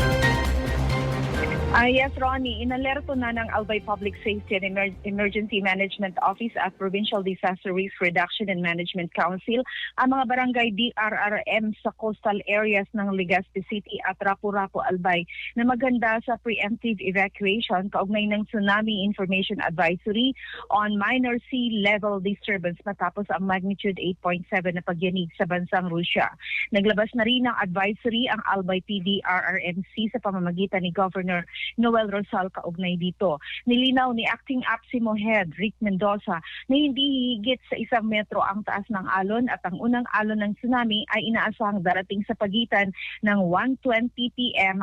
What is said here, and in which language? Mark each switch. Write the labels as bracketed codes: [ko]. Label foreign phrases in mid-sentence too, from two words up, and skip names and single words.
[tl] Yes, Ronnie. Inalerto na ng Albay Public Safety and Emergency Management Office at Provincial Disaster Risk Reduction and Management Council ang mga barangay DRRM sa [en] coastal areas [tl] ng Legazpi City at Rapu-Rapu, Albay na maganda sa [en] preemptive evacuation [tl] kaugnay ng Tsunami Information Advisory on minor sea level disturbance matapos ang magnitude 8.7 na pagyanig sa bansang Russia. Naglabas na rin ng advisory ang Albay PDRRMC sa pamamagitan ni Governor Noel Rosal kaugnay dito. Nilinaw ni Acting APSIMO Head Rick Mendoza na hindi higit sa 1 metro ang taas ng alon at ang unang alon ng tsunami ay inaasahang darating sa pagitan ng 1:20 p.m.